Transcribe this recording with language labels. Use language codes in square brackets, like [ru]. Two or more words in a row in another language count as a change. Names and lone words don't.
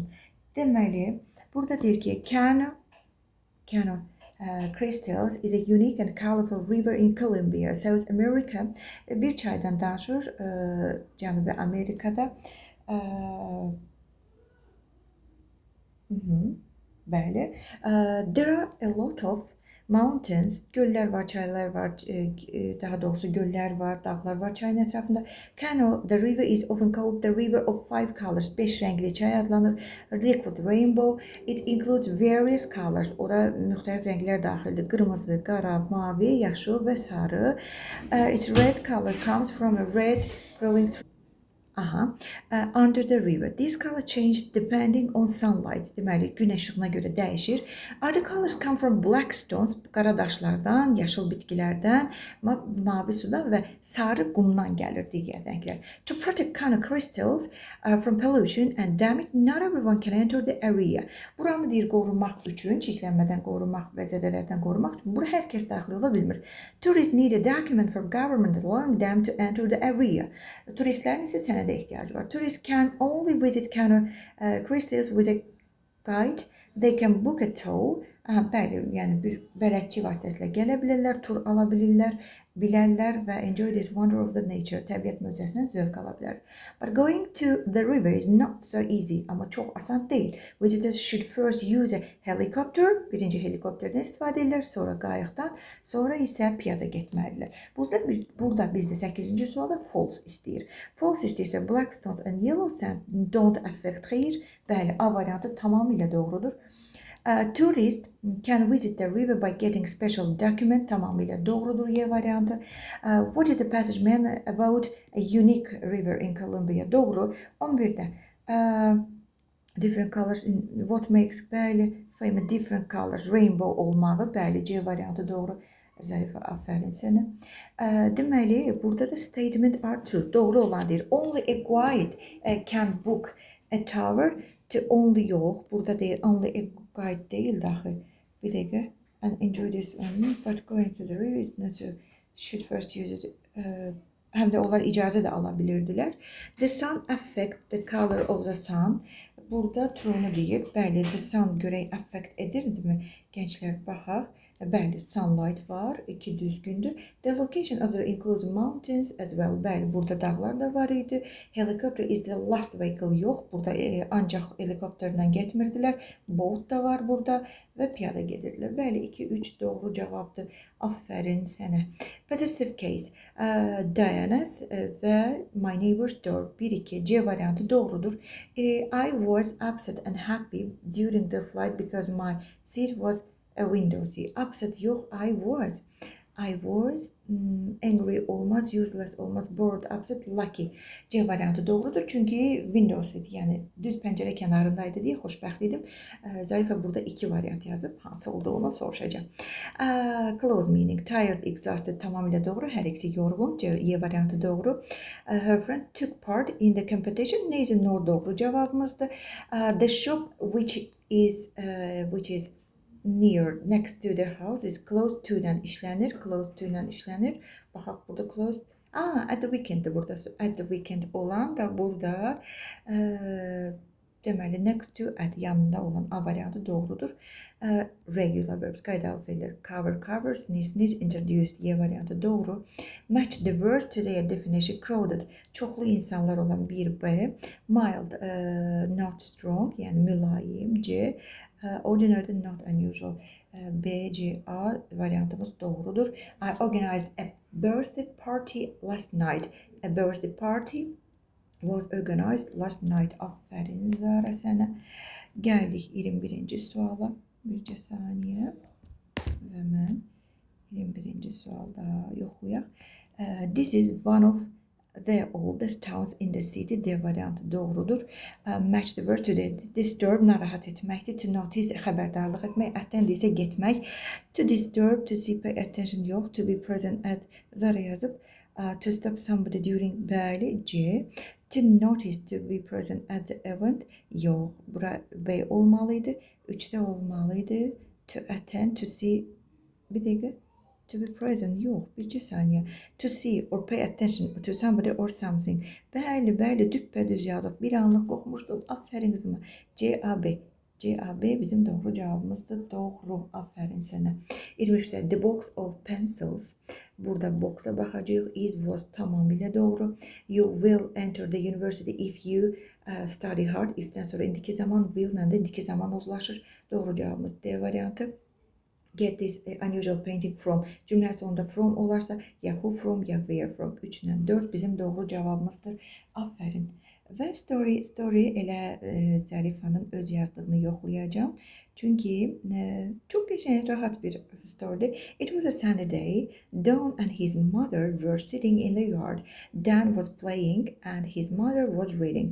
[az] Deməli, burada deyir ki, [en] Cano Crystals is a unique and colorful river in Colombia, South America. [az] Bir çaydan danışır, Cənubi Amerikada. Bəli. [en] There are a lot of mountains. [az] Göllər var, çaylar var, daha doğrusu göllər var, dağlar var çayın ətrafında. [en] Cano, the river is often called the river of 5 colors. [az] 5 rəngli çay adlanır. [en] Liquid rainbow. It includes various colors. [az] Ora müxtəlif rənglər daxildir. Qırmızı, qara, mavi, yaşıl və sarı. [en] Its red color comes from a red growing tree. Under the river. This color changes depending on sunlight. [az] Deməli, gün işığına görə dəyişir. [en] Other colors come from black stones, [az] qara daşlardan, yaşıl bitkilərdən, mavi sudan və sarı qumdan gəlir digər rənglər. [en] To protect Cano crystals from pollution and damage, not everyone can enter the area. [az] Buranı deyir qorunmaq üçün, çirklənmədən qorunmaq və zədələrdən qorunmaq üçün bura hər kəs daxil ola bilmir. [en] Tourists need a document from government allowing them to enter the area. [az] Turistlərin isə sənədi sənədə ehtiyacı var. [en] Tourists can only visit Kano crystals with a guide. They can book a tour. [az] Bəli, yəni bir bələdçi vasitəsilə gələ bilirlər, tur ala bilirlər, bilərlər və [en] enjoy this wonder of the nature, [az] təbiət möcüzəsindən zövq ala bilər. [en] But going to the river is not so easy. [az] Amma çox asan deyil. [en] Visitors should first use a helicopter. [az] Birinci helikopterdən istifadə edirlər, sonra qayıqdan, sonra isə piyada getməlidirlər. Burada bizdə 8-ci sualda false istəyir. [en] False istəyirsə black stones and yellow sand don't affect. [az] Xeyr, bəli, A variantı tamamilə doğrudur. [en] Tourists can visit the river by getting special document. [az] Tamamilə doğrudur Y variantı. [en] What is the passage mean about a unique river in Colombia? [az] Doğru. [en] 11'də different colors in what makes bəli famous different colors rainbow olmağı. [az] Bəli, C variantı doğru. Zərifə, aferin sənə. Deməli, burada da [en] statement are true. [az] Doğru olan deyir. [en] Only a guide can book a tower. [az] Only yox. Burada deyir. [en] Only a guide [az] değil daxı. Bir dəqiqə. [en] And enjoy this one. But going to the river is not so. Should first use it. [az] Həm də onlar icazə də ala bilirdilər. [en] The sun affect the color of the sun. [az] Burada true-nu deyib. Bəli, [en] the sun [az] görək affect edirdimi? Gənclər, baxaq. Bəli, sunlight var, 2 düzgündür. [en] The location of the includes mountains as well. [az] Bəli, burada dağlar da var idi. [en] Helicopter is the last vehicle yox. [az] Burada ancaq helikopterlə getmirdilər. Boat da var burada və piyada gedirdilər. Bəli, 2-3 doğru cavabdır. Aferin sənə. [en] Possessive case. Diana's və my neighbor's door. 1-2. [az] C variantı doğrudur. [en] I was upset and happy during the flight because my seat was a window seat. Upset yox, I was angry olmaz, useless olmaz, bored, upset, lucky. [az] C variantı doğrudur. Çünki [en] window seat, [az] yəni düz pəncərə kənarındaydı deyə xoşbəxt idim. Zərifə burada 2 variant yazıb. Hansı olduğunu soruşacağam. [en] Close meaning. Tired, exhausted [az] tamamilə doğru. Hər ikisi yorğun. Y variantı doğru. [en] Her friend took part in the competition. [az] Neyse, no doğru cavabımızdır. [en] The shop which is near, next to the house is close to-dan işlənir. Close to- [az] dan işlənir. Baxaq burada close. [en] At the weekend [az] burada. [en] At the weekend [az] olan da burada deməli [en] next to at [az] yanında olan A variantı doğrudur. [en] Regular verbs, [az] qaydalı fe'llər. [en] Cover, covers, sneeze, introduced. [az] Y variantı doğru. [en] Match the words to their definition. Crowded, [az] çoxlu insanlar olan 1B. [en] Mild, not strong, [az] yəni mülayim. C. [en] Ordinary, not unusual. [az] B, C, A variantımız doğrudur. [en] I organized a birthday party last night. A birthday party was organized last night. [az] Aferin Zara sənə. Gəldik 21-ci suala. Bircə saniyə. Və mən 21-ci sualda yoxlayaq. [en] This is one of the oldest towns in the city. [az] D variantı doğrudur. [en] Match the word to the disturb, [az] narahat etməkdir. [en] To notice, [az] xəbərdarlıq etmək. Attend isə getmək. [en] To disturb, to see, pay attention yox. To be present at, Zara yazıb. To stop somebody during, bəli, C. To notice, to be present at the event yox. [az] Bura B olmalıydı. 3'də olmalıydı. [en] To attend, to see, [az] bir dəqiqə. [en] To be present [az] yox, bircə saniyə. [en] To see or pay attention to somebody or something. [az] Bəli, düppədüz yazıb. Bir anlıq qoxmuşdum. Aferin qızıma. C-A-B. C-A-B bizim doğru cavabımızdır. Doğru. Aferin sənə. 23'də [en] the box of pencils. [az] Burada box'a baxacağıq. Is, was tamamilə doğru. [en] You will enter the university if you study hard. [az] If'dən sonra indiki zaman, will-lə də indiki zaman uzlaşır. Doğru cavabımız D variantı. [en] Get this unusual painting from. [az] Cümlə sonunda from olarsa ya [en] who from [az] ya [en] where from. [az] 3-lə 4 bizim doğru cavabımızdır. Aferin. Və story elə Zərifənin öz yazdığını yoxlayacağım. Çünki çox qəşəng, rahat bir storydir. [en] It was a sunny day. Dan and his mother were sitting in the yard. Dan was playing and his mother was reading.